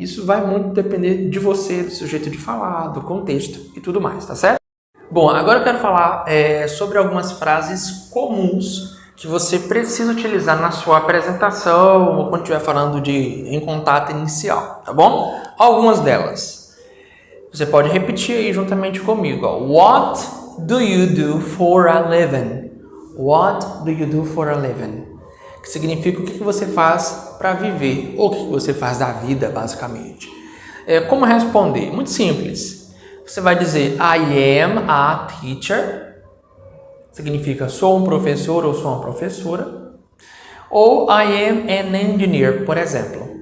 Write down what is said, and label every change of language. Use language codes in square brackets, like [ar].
[pt] Isso vai muito depender de você, do seu jeito de falar, do contexto e tudo mais, tá certo? Bom, agora eu quero falar sobre algumas frases comuns que você precisa utilizar na sua apresentação ou quando estiver falando em contato inicial, tá bom? Algumas delas. Você pode repetir aí juntamente comigo. Ó. [en] What do you do for a living? What do you do for a living? [pt] Que significa o que você faz para viver, ou o que você faz da vida, basicamente. Como responder? Muito simples. Você vai dizer [en] I am a teacher. [pt] Significa sou um professor ou sou uma professora. Ou [en] I am an engineer, [pt] por exemplo.